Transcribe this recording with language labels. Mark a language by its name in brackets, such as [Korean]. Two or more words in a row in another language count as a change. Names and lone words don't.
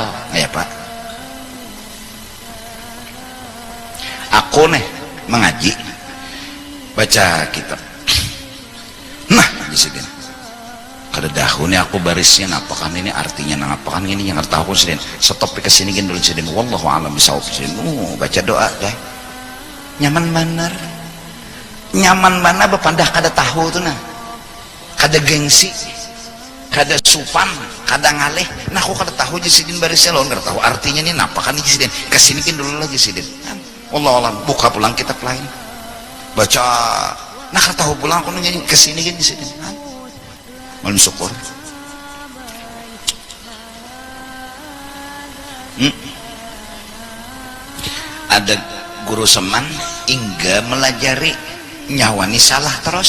[Banjar] Ya Pak, aku nih mengaji baca kitab. Nah di sini kada dahulu nih aku barisin apakan ini artinya, nang apakan ini yang tahu sini. Stop ke sini gini dulu sini. [Arabic] والله أعلم بالصواب [Banjar] sini. Baca doa deh. Nyaman bener. Nyaman mana bepandah kada tahu tuh nah, kada gengsi, kada supan, kada ngaleh. Nah aku kada tahu Sidin barisnya lawan kada tahu artinya ini napa kan Sidin. Kesini kan dulu lagi Sidin. [Arabic] والله أعلم. [Banjar] Buka pulang kitab lain, baca. Nah kada tahu pulang aku nanya kesini kan Sidin. Muallim Syukur. Ada guru Seman hingga melajari nyawa nih salah terus.